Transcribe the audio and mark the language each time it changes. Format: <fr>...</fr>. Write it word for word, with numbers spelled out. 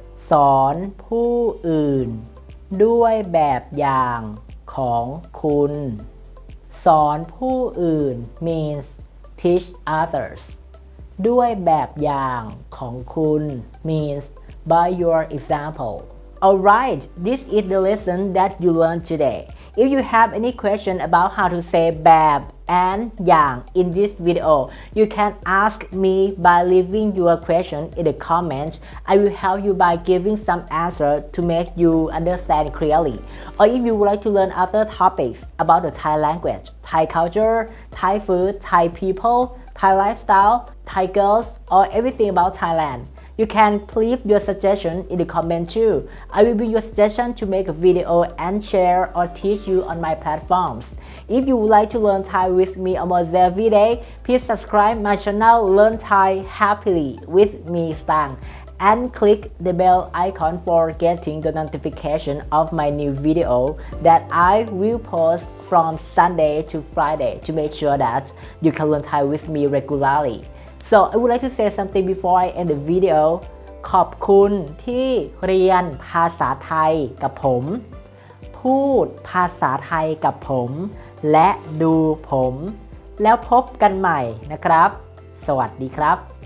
<th>สอนผู้อื่นด้วยแบบอย่างของคุณ สอนผู้อื่น</th> <en>means teach others</en> <th>ด้วยแบบอย่างของคุณ</th> <en>means by your example Alright, this is the lesson that you learned today. If you have any question about how to say แบบ and อย่าง in this video, you can ask me by leaving your question in the comments. I will help you by giving some answer to make you understand clearly. Or if you would like to learn other topics about the Thai language, Thai culture, Thai food, Thai people, Thai lifestyle, Thai girls, or everything about Thailand. You can leave your suggestion in the comment too. I will be your suggestion to make a video and share or teach you on my platforms. If you would like to learn Thai with me almost every day, please subscribe my channel Learn Thai Happily with me, Stang, and click the bell icon for getting the notification of my new video that I will post from Sunday to Friday to make sure that you can learn Thai with me regularly. So I would like to say something before I end the video</en> <th>ขอบคุณที่เรียนภาษาไทยกับผมพูดภาษาไทยกับผมและดูผมแล้วพบกันใหม่นะครับสวัสดีครับ</th>